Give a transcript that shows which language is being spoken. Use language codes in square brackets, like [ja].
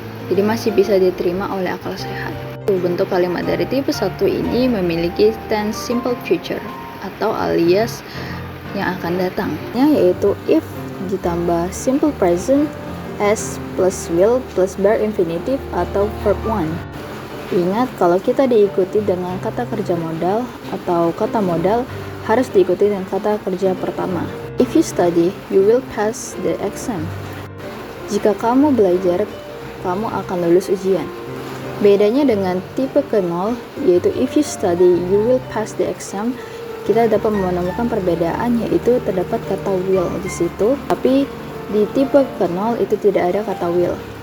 [id] jadi masih bisa diterima oleh akal sehat. Bentuk kalimat dari tipe 1 ini memiliki tense simple future atau alias yang akan datang, yaitu if ditambah simple present, as plus will plus bare infinitive atau verb 1. Ingat, kalau kita diikuti dengan kata kerja modal atau kata modal, harus diikuti dengan kata kerja pertama. [en] If you study, you will pass the exam. [id] Jika kamu belajar, kamu akan lulus ujian. Bedanya dengan tipe ke-0, yaitu [en] if you study, you will pass the exam, [id] kita dapat menemukan perbedaan, yaitu terdapat kata will di situ, tapi di tipe ke-0 itu tidak ada kata will.